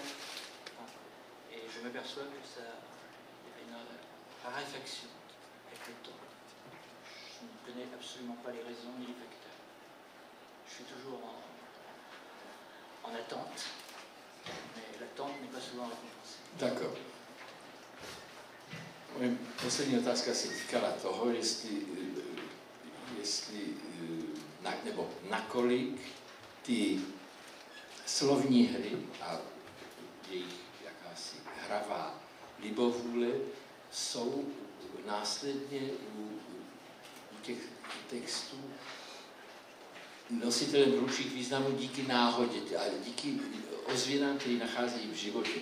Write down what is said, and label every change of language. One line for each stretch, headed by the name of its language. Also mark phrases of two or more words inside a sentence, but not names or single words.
French: Et je m'aperçois que ça il y a une raréfaction avec le temps. Je ne connais absolument pas les raisons ni les facteurs. Je suis toujours en attente, mais l'attente n'est pas souvent récompensée. D'accord.
Czech: Poslední otázka se týkala toho, jestli nebo nakolik ty slovní hry a jejich jakási hravá libovůle jsou následně u těch textů nositelem hlubších významů díky náhodě a díky ozvěnám, které nacházejí v životě.